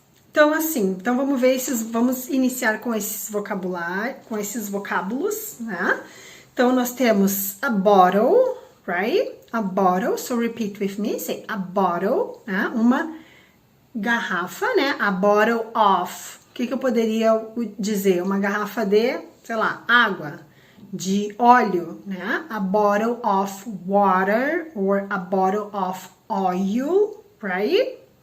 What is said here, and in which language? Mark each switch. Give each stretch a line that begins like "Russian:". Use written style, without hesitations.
Portuguese: Então, assim, vamos ver vamos iniciar com esses vocábulos, né? Então, nós temos
English: a bottle, right? A bottle, so repeat with me, say a bottle, né?
Portuguese: Uma garrafa, né?
English: A bottle of.
Portuguese: O que eu poderia dizer? Uma garrafa de, sei lá, água, de óleo, né?
English: A bottle of water or a bottle of oil, right?